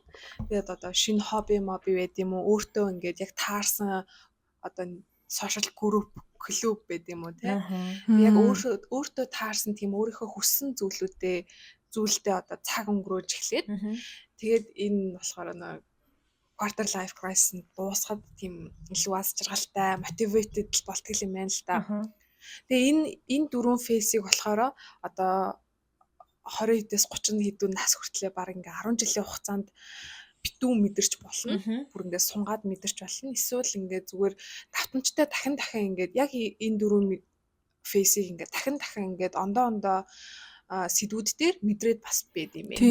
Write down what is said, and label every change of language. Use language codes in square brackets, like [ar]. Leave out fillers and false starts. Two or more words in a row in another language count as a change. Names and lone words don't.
[mn] Тэгээд одоо шинэ хобби байд юм уу өөртөө ингээд яг таарсан одоо [en] social group [mn] клуб байд юм уу те. Яг өөртөө таарсан тийм өөрийнхөө хүссэн зүйлдээ одоо цаг өнгөрөөж эхлээд тэгээд энэ болохоор нэг [en] quarter life crisis [mn] дуусахад тийм илүү аз жаргалтай motivated болтгол юм байна л да. Тэгээ энэ дөрвөн фейсийг болохоор одоо 20-ээс 30 хэдэн нас хүртлээр баг ингээ 10 жилийн хугацаанд битүү мэдэрч болно. Бүр ингээд сунгаад мэдэрч болно. Эсвэл ингээд зүгээр давтамжтай дахин ингээд яг энэ дөрвөн фейсийг ингээд дахин ингээд ондоо сэдвүүд дээр мэдрээд бас байд юм бэ.